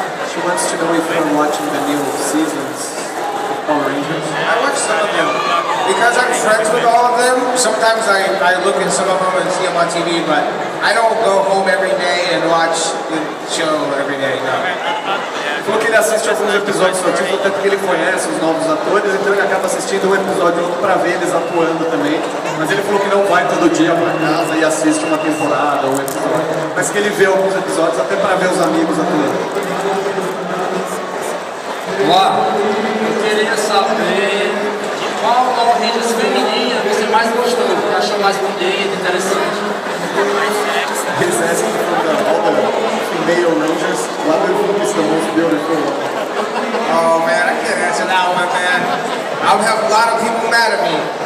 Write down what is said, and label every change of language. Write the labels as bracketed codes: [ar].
[en] She wants to know if you're watching the new seasons of Power Rangers. I watch some of them because I'm friends with all of them. Sometimes I look at some of them and see them on TV, but I don't go home every day and watch the show every day. No. [pt] Ele falou que ele assiste alguns episódios só, tipo, até porque ele conhece os novos atores, então ele acaba assistindo um episódio ou outro para ver eles atuando também. Mas ele falou que não vai todo dia para casa e assiste uma temporada ou um episódio, mas que ele vê alguns episódios até para ver os amigos atuando. Olá, eu queria saber de qual Power Rangers feminina você mais gostou, que achou mais bonita, interessante. [en] He's asking for all the female Rangers, what do you think is the most beautiful one? Oh man, I can't answer that one, man. I'll have a lot of people mad at me.